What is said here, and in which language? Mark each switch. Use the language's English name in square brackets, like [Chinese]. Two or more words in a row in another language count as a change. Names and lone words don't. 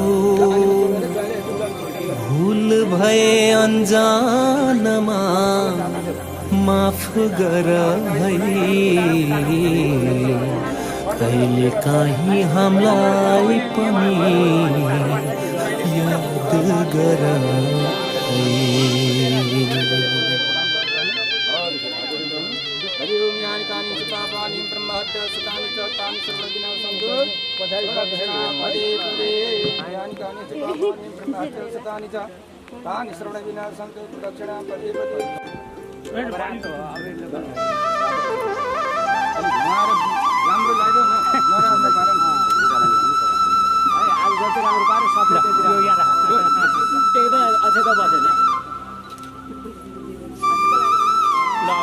[Nepali] भुल भए अन्जानमा माफ गर है कहिले काहीँ हामीलाई पनि याद गर है [Sanskrit] यानि कानि च पापानि ब्रह्महत्या सुतानि च तानि सर्वविनाशन्तु प्रदक्षिणा पदे पदे यानि कानि च पापानि ब्रह्महत्या सुतानि च तानि सर्वविनाशन्तु प्रदक्षिणा पदे पदे [Nepali] राम्रो लाग्यो न नराम्रो पारन आज जति राम्रो पारे सबै त्यति यो याद राख त्यही त अझै त बसेन ल अब